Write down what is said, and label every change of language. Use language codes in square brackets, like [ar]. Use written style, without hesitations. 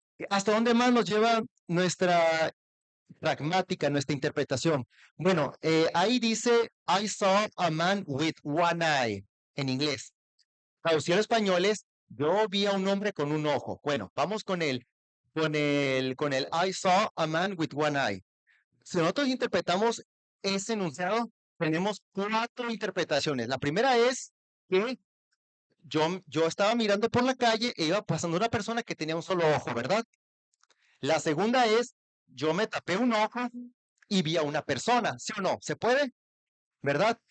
[es] ¿Hasta dónde más nos lleva nuestra pragmática, nuestra interpretación? Bueno, ahí dice, [en] I saw a man with one eye, [es] en inglés. Traducción al español es, yo vi a un hombre con un ojo. Bueno, vamos con él. con el [en] I saw a man with one eye. [es] Si nosotros interpretamos ese enunciado, tenemos cuatro interpretaciones. La primera es que yo estaba mirando por la calle e iba pasando una persona que tenía un solo ojo, ¿verdad? La segunda es, yo me tapé un ojo y vi a una persona, ¿sí o no? ¿Se puede? ¿Verdad?